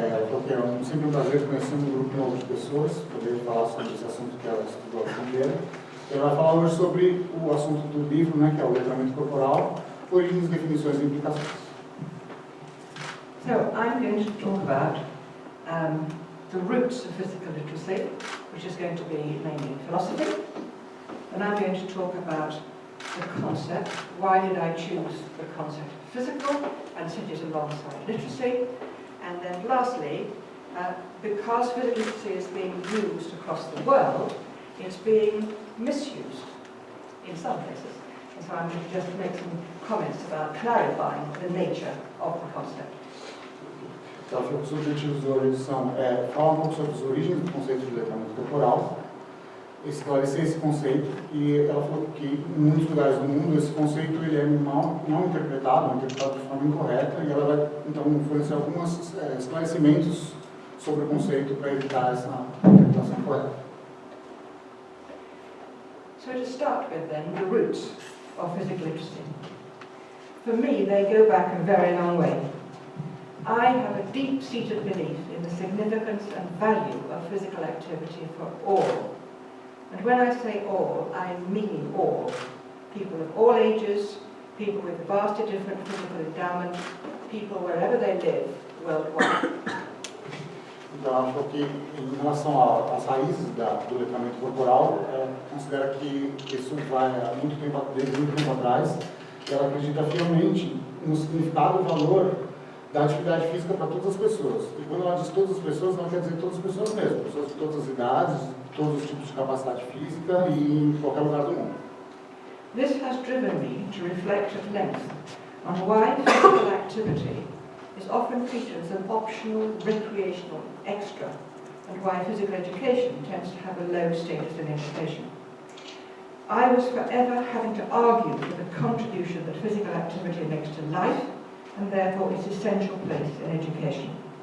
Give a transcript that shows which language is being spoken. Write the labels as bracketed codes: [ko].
[pt] Porque é sempre um prazer conhecer um grupo novo de pessoas, poder falar sobre esse assunto que ela estudou a vida inteira. Ela vai falar hoje sobre o assunto do livro, que é o Letramento Corporal, origens, definições e implicações. [en] So, I'm going to talk about the roots of physical literacy, which is going to be mainly philosophy. And I'm going to talk about the concept. Why did I choose the concept of physical and set it alongside literacy? And then lastly, because physical literacy is being used across the world, it's being misused in some places. And so I'm going to just make some comments about clarifying the nature of the concept. [pt] Ela falou que os objetivos de hoje são falar um pouco sobre as origens do conceito de letramento corporal, esclarecer esse conceito, e ela falou que em muitos lugares do mundo esse conceito ele é mal interpretado, de forma incorreta, e ela vai então fornecer alguns esclarecimentos sobre o conceito para evitar essa interpretação correta. [en] So to start with then, the roots of physical literacy. For me, they go back a very long way. I have a deep-seated belief in the significance and value of physical activity for all. And when I say all, I mean all. People of all ages, people with vastly different physical endowment, people wherever they live worldwide. [pt] Então, ela falou que, em relação às raízes do letramento corporal, ela considera que isso vai desde muito tempo atrás, e ela acredita fielmente no significado e valor da atividade física para todas as pessoas. E quando ela diz todas as pessoas, não quer dizer todas as pessoas mesmo, pessoas de todas as idades, de todos os tipos de capacidade física e em qualquer lugar do mundo. [en] This has driven me to reflect at length on why physical activity is often treated as an optional, recreational extra, and why physical education tends to have a low status in education. I was forever having to argue for the contribution that physical activity makes to life, and therefore its essential place in education.